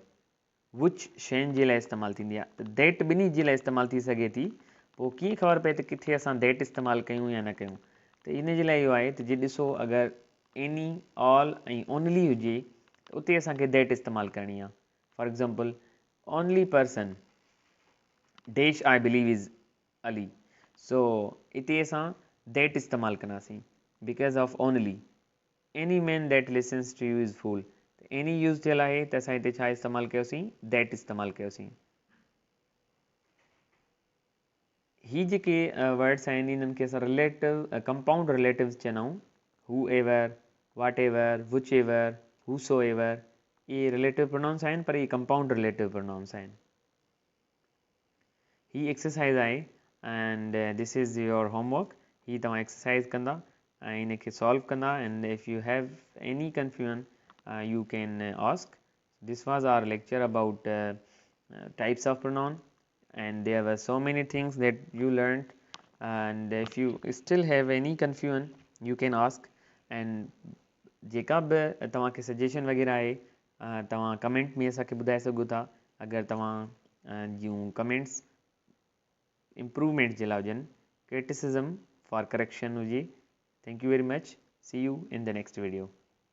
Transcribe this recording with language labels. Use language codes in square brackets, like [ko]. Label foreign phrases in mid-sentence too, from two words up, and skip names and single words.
[sd] which शयुनि जे लाइ इस्तेमालु थींदी आहे, त दैट ॿिन्ही जे लाइ इस्तेमालु थी सघे थी। पोइ कीअं ख़बर पए त किथे असां दैट इस्तेमालु कयूं या न कयूं? त इन जे लाइ इहो आहे त जे ॾिसो अगरि एनी, ऑल ऐं ओनली हुजे त उते असांखे दैट इस्तेमालु करणी आहे। [en] for example, only person dash I believe is Ali, [sd] सो हिते असां [en] दैट इस्तेमालु कंदासीं because of only. any man that listens to you is fool, any use [sd] थियल आहे त असां हिते छा इस्तेमालु कयोसीं? दैट इस्तेमालु कयोसीं। ही जेके वर्ड्स आहिनि इन्हनि खे असां [en] relative compound relatives [sd] चवंदा आहियूं। [en] who ever, what ever, which ever, who so ever, [sd] इहे [en] relative pronouns [sd] आहिनि, पर इहे [en] compound relative pronouns [sd] आहिनि। ही एक्सरसाइज़ आहे [en] and this is your homework. [sd] ही तव्हां एक्सरसाइज़ कंदा ऐं इनखे सॉल्व कंदा, [en] and if you have any confusion you can ask। This was our lecture about types of pronoun, and there were so many things that you learned, and if you still have any confusion you can ask। [sd] and जेका बि तव्हांखे सजेशन वग़ैरह आहे तव्हां कमेंट में असांखे ॿुधाए सघो था। अगरि तव्हां जूं कमेंट्स इम्प्रूवमेंट जे लाइ हुजनि, [en] criticism for correction [sd] हुजे। [en] thank you very much, see you in the next video.